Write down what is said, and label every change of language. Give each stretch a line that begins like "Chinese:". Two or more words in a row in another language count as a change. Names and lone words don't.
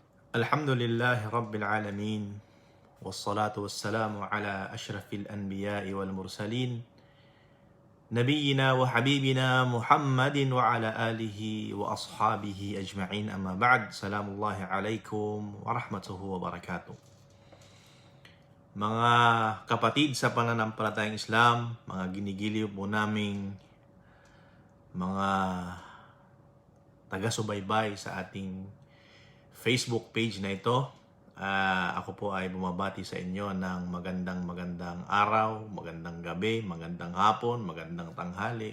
Arabic: الحمد لله رب العالمين. والصلاة والسلام على أشرف الأنبياء والمرسلين. نبينا وحبيبنا محمد وعلى آله وأصحابه أجمعين، أما بعد. سلام الله عليكم ورحمته وبركاته.
Filipino: Mga kapatid sa pananampalatayang Islam, mga ginigiliw po naming mga taga-subaybay sa ating Facebook page na ito, ako po ay bumabati sa inyo ng magandang araw, magandang gabi, magandang hapon, magandang tanghali.